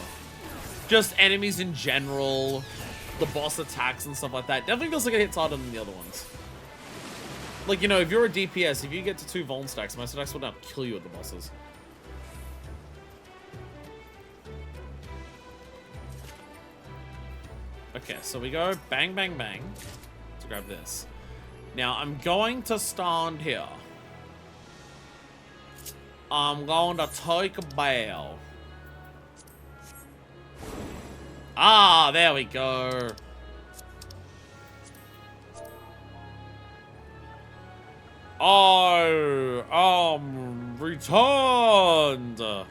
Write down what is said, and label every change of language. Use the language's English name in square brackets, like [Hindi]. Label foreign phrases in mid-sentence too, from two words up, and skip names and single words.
[English] Just enemies in general, the boss attacks and stuff like that. Definitely feels like it hits harder than the other ones. Like, you know, if you're a DPS, if you get to 2 Vuln stacks, most stacks will now kill you at the bosses. Okay, so we go bang, bang, bang to grab this. Now, I'm going to stand here. I'm going to take a bow. Ah, there we go. Oh, returned.